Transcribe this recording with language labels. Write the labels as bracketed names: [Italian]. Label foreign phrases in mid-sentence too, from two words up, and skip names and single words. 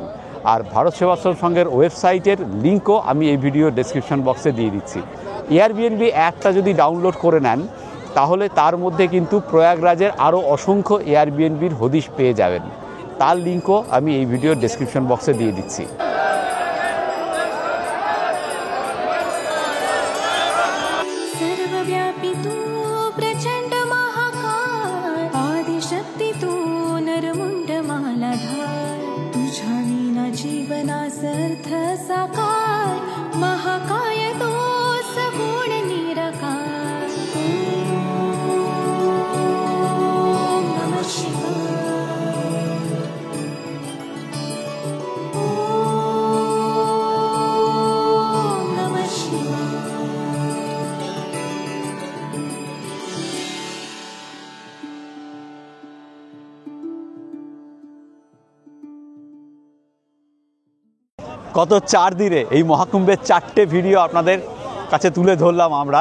[Bangla] আর ভারত সেবাশ্রম সংঘের ওয়েবসাইটের লিঙ্কও আমি এই [English] video description box [Bangla] দিয়ে দিচ্ছি। এয়ারবিএনবি অ্যাপটা যদি ডাউনলোড করে নেন তাহলে তার মধ্যে কিন্তু প্রয়াগরাজের আরও অসংখ্য এয়ারবিএনবির হদিশ পেয়ে যাবেন। তার লিঙ্কও আমি এই [English] video description box [Bangla] দিয়ে দিচ্ছি। [Marathi] सर्वव्यापी तू प्रचंड महाकाय आदिशक्ती तू नरमुंड मालाधार तुझ्या विना जीवनासर्थ साकार महाकाय तो सगुण निराकार [Sanskrit] ओम नमः शिवाय ओम नमः शिवाय [Bangla] গত 4 দিনে এই মহাকুম্ভের 4টে ভিডিও আপনাদের কাছে তুলে ধরলাম আমরা।